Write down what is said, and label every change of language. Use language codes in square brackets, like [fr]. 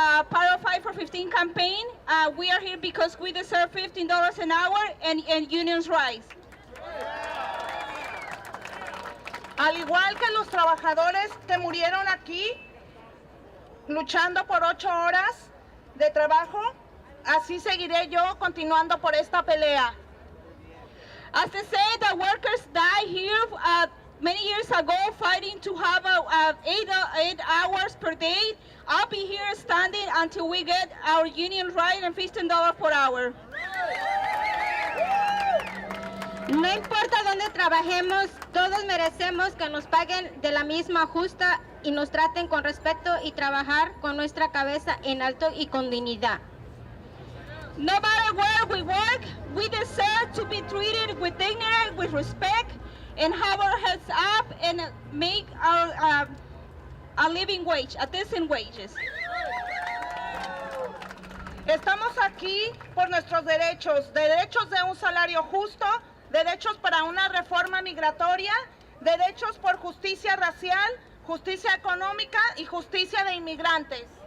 [en] Part of Fight for 15 campaign, we are here because we deserve $15 an hour and unions' rights. [es] Al igual que los trabajadores que murieron aquí, luchando por 8 horas de trabajo, así seguiré yo continuando por esta pelea. [en] As they say, the workers died here many years ago fighting to have 8 hours per day. I'll be here standing until we get our union right and $15 per hour. [es] No importa dónde trabajemos, todos merecemos que nos paguen de la misma justa y nos traten con respeto y trabajar con nuestra cabeza en alto y con dignidad. [en] No matter where we work, we deserve to be treated with dignity, with respect, and have our heads up and make our a living wage, a decent wages. [es] Estamos aquí por nuestros derechos, derechos de un salario justo, derechos para una reforma migratoria, derechos por justicia racial, justicia económica y justicia de inmigrantes.